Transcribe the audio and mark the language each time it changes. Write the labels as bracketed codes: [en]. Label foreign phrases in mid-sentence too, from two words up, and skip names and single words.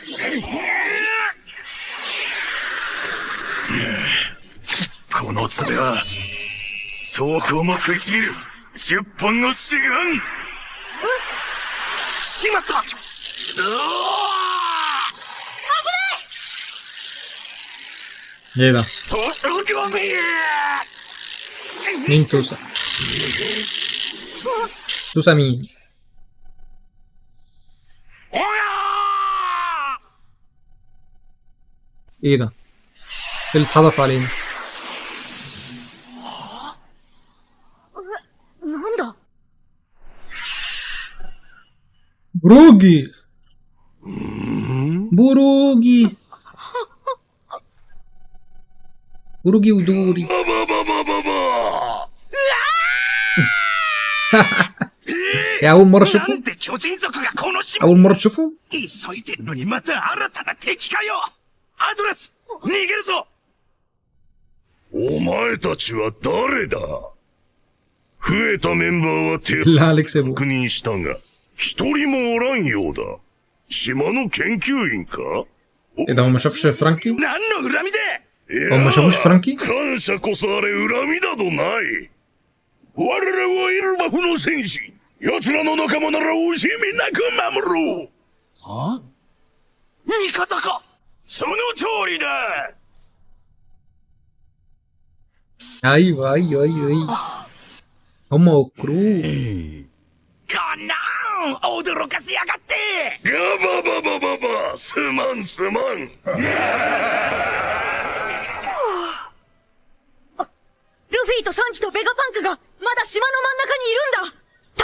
[ja] この爪は装甲も食いちぎる10本の死眼。しまった。 [ar] ايه ده؟ [ja] 塗装ゴミ。 [ar] مين توسا؟ توسا مين؟ ايه ده؟ ايه اللي اتحدف علينا؟ [ja] なんだ [ar] بروجي بروجي بروجي ودوري يا أول مرة أشوفه؟ [ja] なんで巨人族がこの島 [ar] أول مرة تشوفه؟ [ja] 急いでんのにまた新たな敵かよ。アドレス逃げるぞ。お前たちは誰だ。増えたメンバーは手 [ar] بالله عليك سيبه [ja] 確認したが一人もおらんようだ。島の研究員か。 [ar] إيه ده هو ما شافش فرانكي؟ [ja] 何の恨みで。 [ar] هو ما شافوش فرانكي؟ [ja] 感謝こそあれ恨みなどない。我らはエルバフの戦士。奴らの仲間なら惜しみなく守ろう。は？味方か。その通りだ。 [ar] أيوه أيوه أيوه أيوه هم وكروه [ja] こんなん驚かせやがって。ガバババババすまんすまん。ルフィとサンジとベガパンクがまだ島の真ん中にいるんだ。